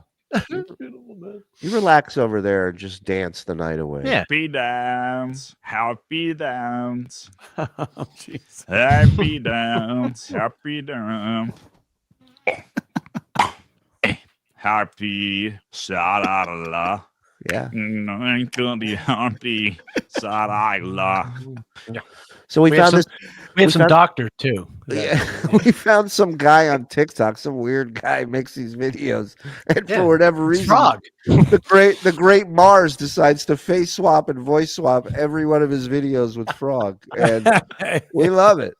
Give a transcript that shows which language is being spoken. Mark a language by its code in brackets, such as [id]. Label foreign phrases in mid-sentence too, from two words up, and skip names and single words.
[en] Beautiful, man. You relax over there and just dance the night away. Yeah. Happy dance, happy dance, Oh, jeez. happy dance, happy dance. Happy sa-la-la-la. Yeah. Happy sa-la-la. So we found some, this. We have some doctor too. Yeah, we found some guy on TikTok, some weird guy makes these videos, and for whatever reason, Frog. the great Mars decides to face swap and voice swap every one of his videos with Frog, and we love it.